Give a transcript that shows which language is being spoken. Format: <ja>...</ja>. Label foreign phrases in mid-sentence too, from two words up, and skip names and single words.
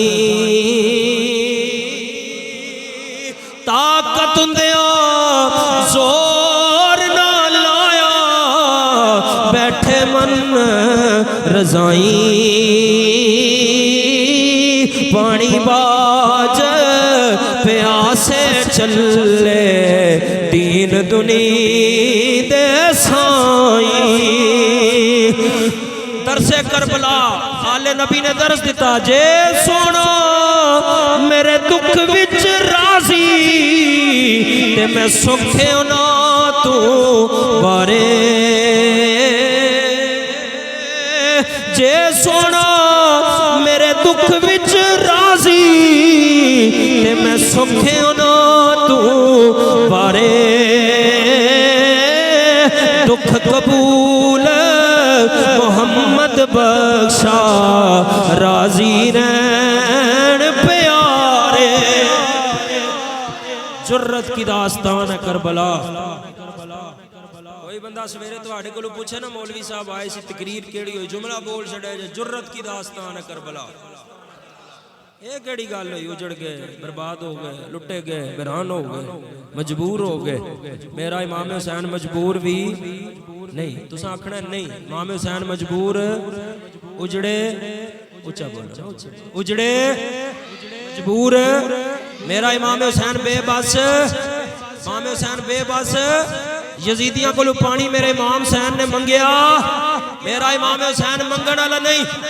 <pa>طاقت اندیاں زور نہ لایا بیٹھے من رضائیں پانی باج پیاسے چلے دین دنی دے سائیں درس کربلا آل نبی نے درس دیتا جے سونا میرے دکھ وچ راضی تے میں سکھے ہونا تو بارے جے سونا میرے دکھ وچ راضی تے میں سکھے ہونا تو بارے دکھ قبول محمد بخشا راضی رہن پیارے</pa> <ur>جرت کی داستان ہے کربلا</ur> <pa>کوئی بندہ سویرے تواڈے کولوں پوچھے نا مولوی صاحب آئے سی تقریر کیڑی ہوئی جملہ بول چھڑے</pa> <ur>جرت کی داستان ہے کربلا</ur> <pa>یہ کیڑی گل ہوئی اجڑ گئے برباد ہو گئے لٹے گئے ویران ہو گئے مجبور ہو گئے میرا امام حسین مجبور بھی نہیں تساں آکھنا نہیں امام حسین مجبور اجڑے اونچا بولو اجڑے مجبور میرا امام حسین بے بس امام حسین بے بس یزیدیاں کو پانی میرے امام حسین نے منگیا میرا امام حسین منگن والا نہیں</pa>